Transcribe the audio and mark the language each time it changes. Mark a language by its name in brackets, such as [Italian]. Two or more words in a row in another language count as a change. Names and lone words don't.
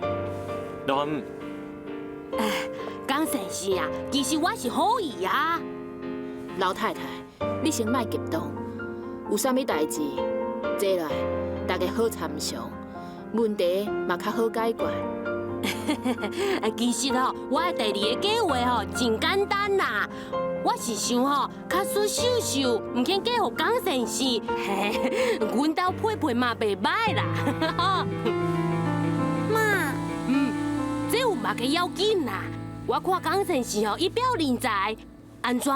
[Min Nan Chinese] 江先生啊，其实我是好意啊。老太太，你先莫激动，有啥物代志，坐来，大家好参详。问题嘛较好解决。其实吼，我的第二个计划吼真简单啦，我是想吼，较输秀秀，唔肯嫁予江先生，阮兜配配嘛袂歹啦。妈，这有嘛个要紧啦。我看江先生吼，伊表人才，安怎？